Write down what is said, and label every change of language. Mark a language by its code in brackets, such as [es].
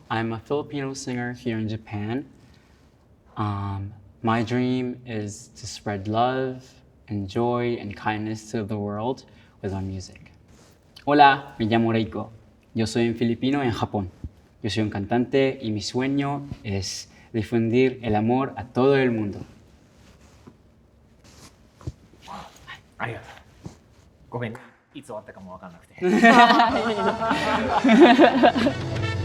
[en] I'm a Filipino singer here in Japan. My dream is to spread love and joy and kindness to the world with our music. [es] Hola, me llamo Reiko. Yo soy un filipino en Japón. Yo soy un cantante y mi sueño es difundir el amor a todo el mundo. [ja] ありがとう。ごめん、いつ終わったかも分かんなくて。